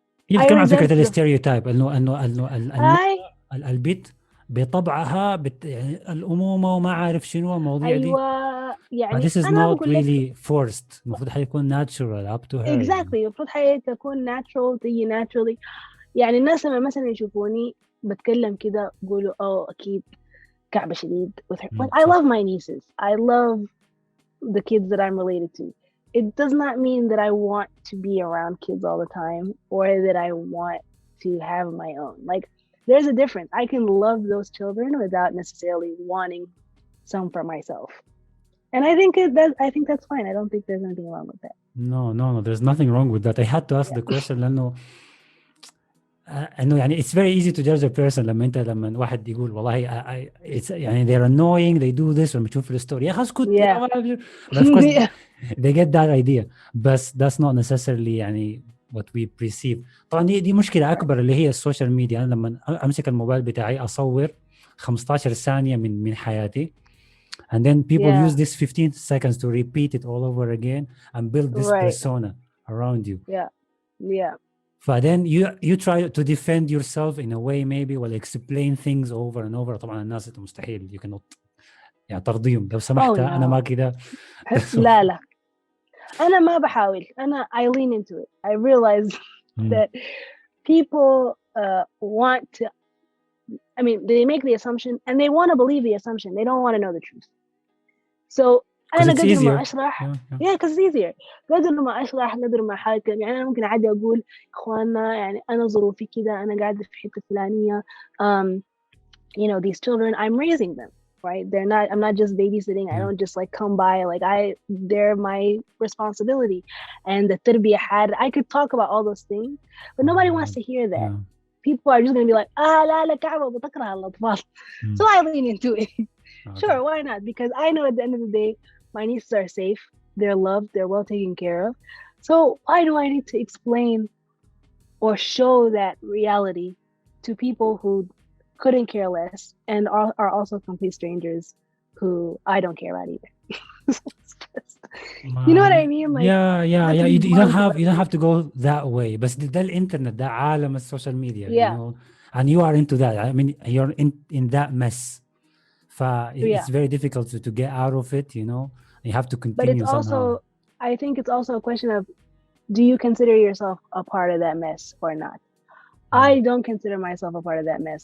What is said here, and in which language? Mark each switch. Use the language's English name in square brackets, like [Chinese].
[Arabic] يتكلم عن فكرة الستيريوتايب انه البيت بطبعها يعني الأمومة وما عارف شنو المواضيع دي. يعني [English] this is not really forced. [Arabic] المفروض حيكون [English] natural up to her. Exactly. [Arabic] المفروض حتكون natural تيجي naturally. يعني الناس لما مثلا يشوفوني بتكلم كده يقولوا أكيد كعبة شديد [English] with her. Like, I love my nieces. I love the kids that I'm related to. It does not mean that I want to be around kids all the time or that I want to have my own. Like, there's a difference. I can love those children without necessarily wanting some for myself. And I think that's fine. I don't think there's anything wrong with that. No, there's nothing wrong with that. I had to ask the question [Arabic] لأنه انه يعني [English] it's very easy to judge a person [Arabic] لما واحد يقول والله [English] it's يعني they're annoying, they do this. [Arabic] لما تشوف الستوري يا اخي اسكت [English] but of course they get that idea, but that's not necessarily يعني what we perceive. [Arabic] طبعا دي مشكلة أكبر اللي هي السوشيال ميديا. أنا لما أمسك الموبايل بتاعي أصور 15 ثانية من حياتي [English] and then people use this 15 seconds to repeat it all over again and build this persona around you. But then you try to defend yourself in a way maybe or explain things over and over. [Arabic] طبعا الناس مستحيل [English] you cannot [Arabic] يعني ترضيهم لو سمحت. أنا ما كده. لا أنا ما بحاول. [English] I lean into it. I realize that people want to, I mean, they make the assumption and they want to believe the assumption. They don't want to know the truth. So [Arabic] أنا قدر ما أشرح [English] because it's easier. [Arabic] قدر ما أشرح قدر ما حاكم. يعني أنا ممكن عادي أقول إخواننا يعني أنا ظروفي كده أنا قاعدة في حتة فلانية. [English] You know, these children, I'm raising them, right? I'm not just babysitting. I don't just like come by. Like they're my responsibility. And the [Arabic] تربية حاد, [English] I could talk about all those things, but nobody wants to hear that. People are just going to be like, [Arabic] لا كعبة بتكره الأطفال. [English] So I lean into it. Sure, why not? Because I know at the end of the day, my nieces are safe, they're loved, they're well taken care of. So why do I need to explain or show that reality to people who couldn't care less and are also complete strangers who I don't care about either? You know what I mean? Like, you don't have to go that way. [Arabic] But ده الانترنت ده عالم السوشيال ميديا. [English] You know, and you are into that. I mean, you're in that mess. It's very difficult to get out of it, you know. You have to continue. But it's also, I think it's also a question of, do you consider yourself a part of that mess or not? I don't consider myself a part of that mess.